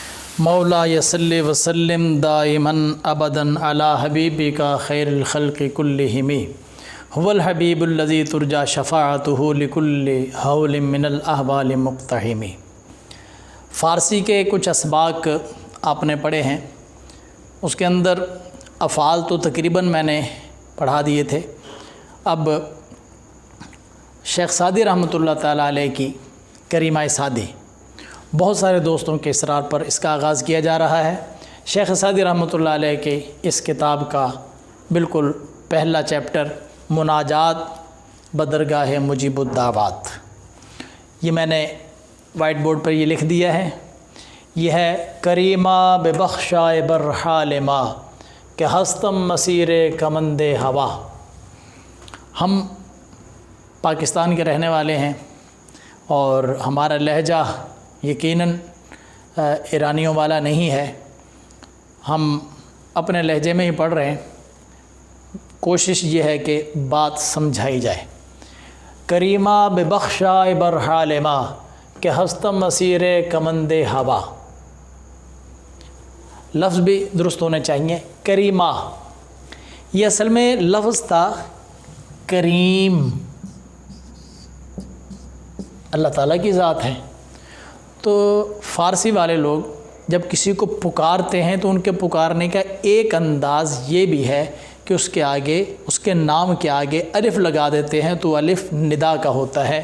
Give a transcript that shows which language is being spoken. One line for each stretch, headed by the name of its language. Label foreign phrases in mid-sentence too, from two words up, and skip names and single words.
Arabic: مولا یصلی وسلم دائما ابدا علی حبیبک خیر الخلق کلہم هو الحبیب الذی ترجى شفاعته لکل حول من الاحوال مقتحم۔
Urdu: فارسی کے کچھ اسباق آپ نے پڑھے ہیں، اس کے اندر افعال تو تقریباً میں نے پڑھا دیے تھے۔ اب شیخ سعدی رحمۃ اللہ تعالیٰ علیہ کی کریمہ سعدی، بہت سارے دوستوں کے اصرار پر اس کا آغاز کیا جا رہا ہے۔ شیخ سعدی رحمۃ اللہ علیہ کے اس کتاب کا بالکل پہلا چیپٹر مناجات بدرگاہ مجیب الدعوات، یہ میں نے وائٹ بورڈ پر یہ لکھ دیا ہے۔ یہ ہے
Persian: کریمہ ببخشائے برحال ما کہ ہستم مسیر کمند ہوا۔
Urdu: ہم پاکستان کے رہنے والے ہیں اور ہمارا لہجہ یقیناً ایرانیوں والا نہیں ہے، ہم اپنے لہجے میں ہی پڑھ رہے ہیں، کوشش یہ ہے کہ بات سمجھائی جائے۔
Persian: کریمہ ببخشائے برحال ما کہ ہستم مسیر کمند ہوا،
Urdu: لفظ بھی درست ہونے چاہیے۔ کریمہ یہ اصل میں لفظ تھا کریم، اللہ تعالیٰ کی ذات ہے۔ تو فارسی والے لوگ جب کسی کو پکارتے ہیں تو ان کے پکارنے کا ایک انداز یہ بھی ہے کہ اس کے آگے، اس کے نام کے آگے الف لگا دیتے ہیں، تو الف ندا کا ہوتا ہے۔